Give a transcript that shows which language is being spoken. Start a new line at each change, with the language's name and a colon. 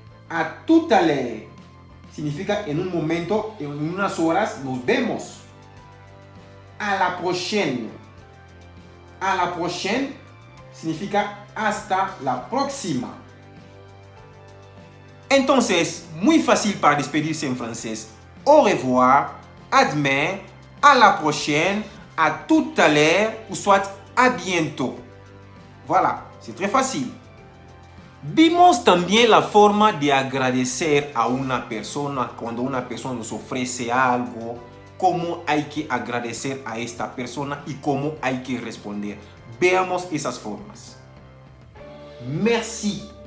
French: A tout à l'heure
Spanish: significa en un momento, en unas horas nos vemos.
French: A la prochaine. A la prochaine
Spanish: significa hasta la próxima. Entonces, muy fácil para despedirse en francés.
French: Au revoir, à demain, à la prochaine, à tout à l'heure ou soit à bientôt. Voilà, c'est très facile.
Spanish: Vimos también la forma de agradecer a una persona cuando una persona nos ofrece algo, cómo hay que agradecer a esta persona y cómo hay que responder. Veamos esas formas. Merci.